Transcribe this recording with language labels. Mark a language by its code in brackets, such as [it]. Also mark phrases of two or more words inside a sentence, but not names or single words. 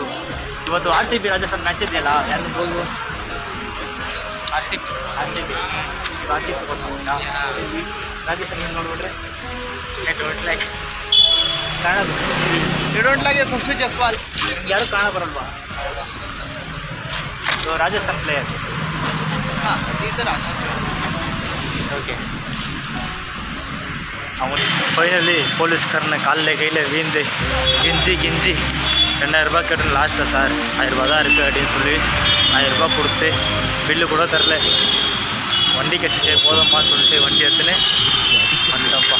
[kn] ಇವತ್ತು ಆರ್ ಸಿ ಬಿ ರಾಜಸ್ಥಾನ್ ಮ್ಯಾಚ್ ಇದೆಯಲ್ಲ, ಯಾರು ಹೋಗು ಆರ್ ಸಿ ಬಿ ರಾಜಸ್ಥಾನ ನೋಡ್ಬಿಟ್ರೆ ಕಾಣೋದು ಯಶಸ್ವಿ ಜಸ್ವಾಲ್ ಯಾರು ಕಾಣ ಬರಲ್ವಾ? [en] so Rajasthan player okay. [ta] ஃபைனலி போலீஸ்காரனை காலில் கையில் வீந்து கெஞ்சி 2000 ரூபாய் கேட்டு லாஸ்ட்டில் சார் 1000 ரூபா தான் இருக்குது அப்படின்னு சொல்லி 1000 ரூபா கொடுத்து பில்லு கூட தரல. வண்டி கட்சி போதும்ப்பான்னு சொல்லிட்டு வண்டி எடுத்துன்னு வந்துட்டோம்ப்பா.